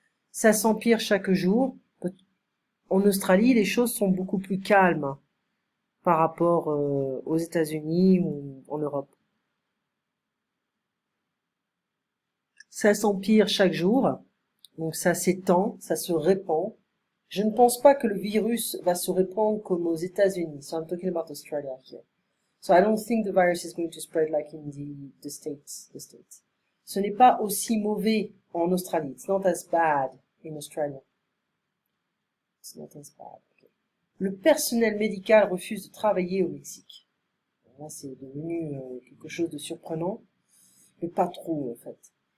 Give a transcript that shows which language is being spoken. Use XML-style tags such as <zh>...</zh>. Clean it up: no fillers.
<fr>Ça s'empire chaque jour. En Australie, les choses sont beaucoup plus calmes par rapport aux États-Unis ou en Europe. Ça s'empire chaque jour, donc ça s'étend, ça se répand. Je ne pense pas que le virus va se répandre comme aux États-Unis.</fr> <en>So I'm talking about Australia here. So I don't think the virus is going to spread like in the States.</en> <fr>Ce n'est pas aussi mauvais en Australie.</fr> <en>It's not as bad in Australia. It's not as bad. Okay.</en> <fr>Le personnel médical refuse de travailler au Mexique. Là, c'est devenu quelque chose de surprenant, mais pas trop en fait.</fr>